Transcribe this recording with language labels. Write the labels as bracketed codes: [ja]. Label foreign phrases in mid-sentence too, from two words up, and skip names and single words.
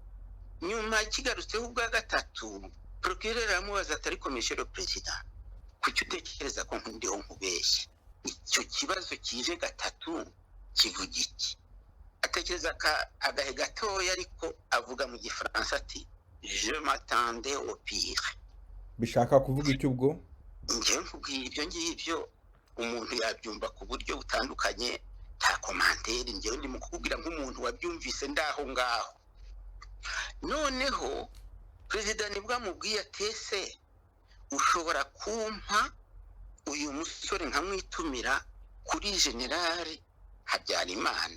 [rw] Nyuma kigarutseho ubwa gatatu, procureur amubaza ati ariko [fr] Monsieur le Président, [rw] kuki utekereza ko ndiho nkubeshye? Icyo kibazo kije gatatu kivuga iki? Atekereza agahe gatoya, ariko avuga mu Gifaransa ati [fr] je m'attendais au pire. [rw] Bishaka kuvuga icyo ubwo? Njye nkubwiye ibyo ngibyo umuntu yabyumva ku buryo butandukanye, nta commentaire. Njye ndi mu kukubwira nk'umuntu wabyumvise ndaho ngaho. Noneho Perezida nibwo amubwiye atese ushobora kumpa uyu musore nkamwitumira kuri General Habyarimana?